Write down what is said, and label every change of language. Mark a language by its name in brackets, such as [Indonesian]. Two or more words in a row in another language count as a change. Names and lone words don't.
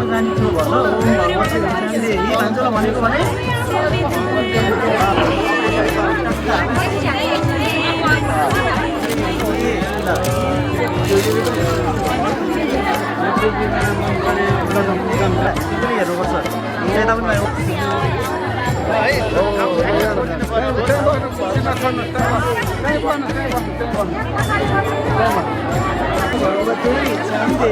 [Nepali] जाने थियो भन्छ [Sanskrit] ओम भगवते भिक्षाम देहि [Nepali] भन्छ भनेको भने हेर्नुपर्छ यता पनि [Sanskrit] भगवते भिक्षाम